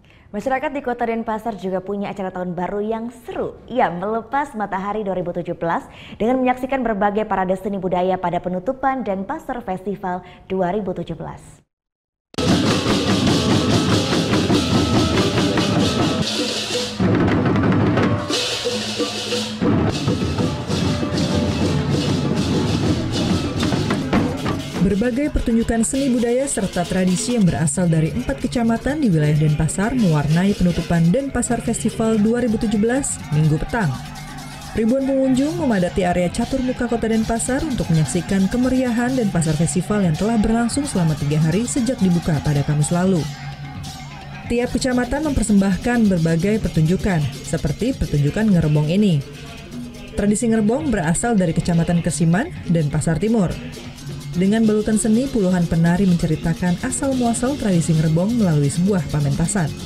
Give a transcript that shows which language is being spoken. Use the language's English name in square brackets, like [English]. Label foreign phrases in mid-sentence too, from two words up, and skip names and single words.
[Indonesian] Masyarakat di Kota Denpasar juga punya acara tahun baru yang seru. Ya, melepas matahari 2017 dengan menyaksikan berbagai parade seni budaya pada penutupan Denpasar Festival 2017. Berbagai pertunjukan seni budaya serta tradisi yang berasal dari 4 kecamatan di wilayah Denpasar mewarnai penutupan Denpasar Festival 2017 Minggu petang. Ribuan pengunjung memadati area catur muka Kota Denpasar untuk menyaksikan kemeriahan Denpasar Festival yang telah berlangsung selama 3 hari sejak dibuka pada Kamis lalu. Tiap kecamatan mempersembahkan berbagai pertunjukan, seperti pertunjukan ngerebong ini. Tradisi ngerebong berasal dari Kecamatan Kesiman, Denpasar Timur. Dengan balutan seni, puluhan penari menceritakan asal-muasal tradisi ngerebong melalui sebuah pamentasan.